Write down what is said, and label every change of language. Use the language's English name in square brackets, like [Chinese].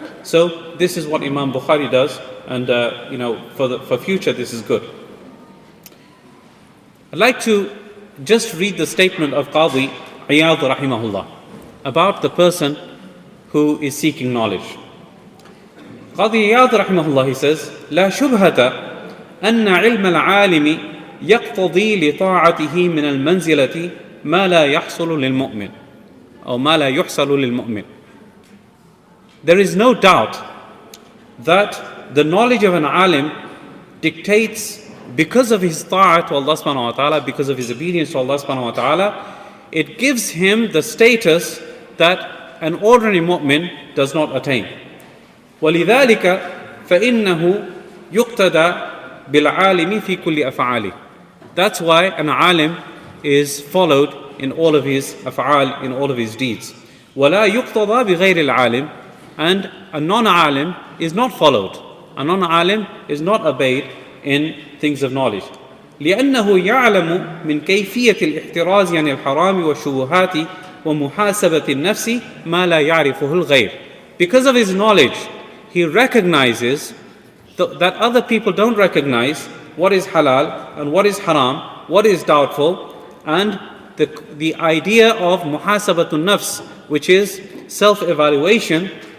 [English] So this is what Imam Bukhari does, and for future this is good. I'd like to just read the statement of Qadi Iyad rahimahullah about the person who is seeking knowledge. [Arabic] Qadi Iyad rahimahullah, [English] he says, [Arabic] لا شبهة أن علم العالم يقتضي لطاعته من المنزلة ما لا يحصل للمؤمن أو ما لا يحصل للمؤمن. [English] There is no doubt that the knowledge of an alim dictates, because of his ta'at to Allah subhanahu wa ta'ala, because of his obedience to Allah subhanahu wa ta'ala, it gives him the status that an ordinary mu'min does not attain. [Arabic] وَلِذَلِكَ فَإِنَّهُ يُقْتَدَى بِالْعَالِمِ فِي كُلِّ أَفْعَالِهِ. [English] That's why an alim is followed in all of his af'al, in all of his deeds. [Arabic] وَلَا يُقْتَضَى بِغَيْرِ الْعَالِمِ. [English] And a non-alim is not followed. A non-alim is not obeyed in things of knowledge. [Arabic] لأنه يعلم من كيفية الاحتراز عن الحرام والشبهات ومحاسبة النفس ما لا يعرفه الغير. [English] Because of his knowledge, he recognizes that other people don't recognize what is halal and what is haram, what is doubtful, and the idea of muhasabatun nafs, which is self-evaluation.